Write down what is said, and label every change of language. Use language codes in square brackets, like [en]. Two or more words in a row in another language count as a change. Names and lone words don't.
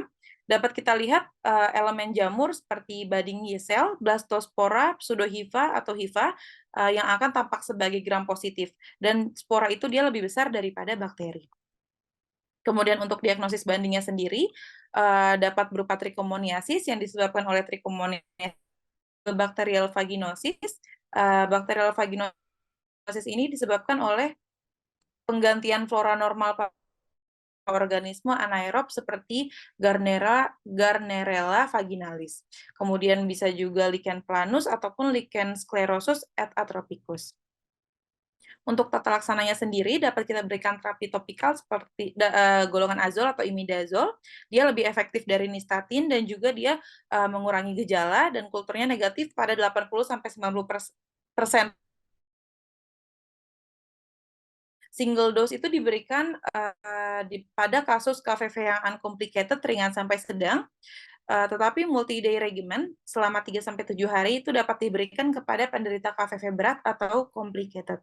[id] Dapat kita lihat elemen jamur seperti [en] budding yeast cell, [id] blastospora, pseudohiva atau hiva yang akan tampak sebagai gram positif. Dan spora itu dia lebih besar daripada bakteri. Kemudian untuk diagnosis bandingnya sendiri dapat berupa trichomoniasis yang disebabkan oleh trichomoniasis bakterial vaginosis. Bakterial vaginosis ini disebabkan oleh penggantian flora normal organisme anaerob seperti Gardnerella vaginalis. Kemudian bisa juga [la] lichen planus [id] ataupun [la] lichen sclerosus et atropicus. [id] Untuk tata laksananya sendiri dapat kita berikan terapi topikal seperti golongan azol atau imidazol. Dia lebih efektif dari nistatin dan juga dia mengurangi gejala dan kulturnya negatif pada 80-90%. [en] Single dose [id] itu diberikan pada kasus KVV yang uncomplicated, ringan sampai sedang, tetapi [en] multi-day regimen [id] selama 3-7 hari itu dapat diberikan kepada penderita KVV berat atau complicated.